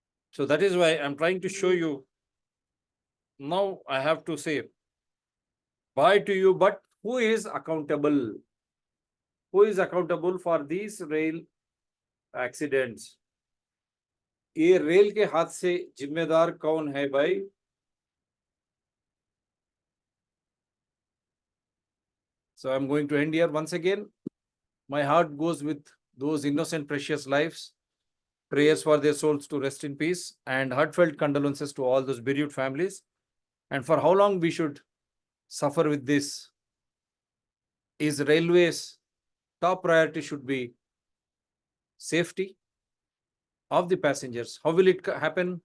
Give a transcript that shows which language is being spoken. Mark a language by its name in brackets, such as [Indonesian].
[English] So that is why I'm trying to show you. Now I have to say bye to you, but who is accountable? Who is accountable for these rail accidents? [Hindi] ये rail के हादसे जिम्मेदार कौन है भाई? [English] So I'm going to end here once again. My heart goes with those innocent, precious lives. Prayers for their souls to rest in peace, and heartfelt condolences to all those bereaved families. And for how long we should suffer with this? Is railways top priority should be safety of the passengers. How will it happen?